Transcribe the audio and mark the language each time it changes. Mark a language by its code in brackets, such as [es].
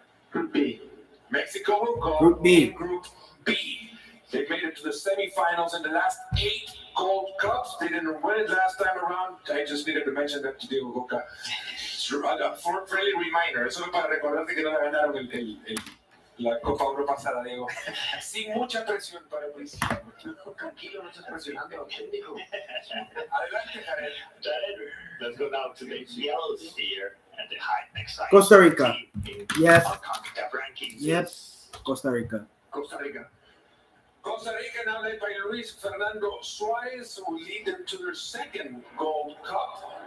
[en] Group B. Mexico will go Group B. in Group B. They made it to the semifinals in the last 8 Gold Cups. They didn't win it last time around. I just needed to mention that to Diego Boca. A friendly reminder. [es] Eso es para recordarte que no le ganaron la Copa Oro pasada, Diego. Sin mucha presión para el principio. Tranquilo, no estás presionando. Adelante, Jared. [en] Jared, let's go now to the yellow sphere and the high next side. Costa Rica. Yes. Concacaf rankings. Yes. Costa Rica. Costa Rica. Costa Rica now led by Luis Fernando Suarez will lead them to their 2nd Gold Cup.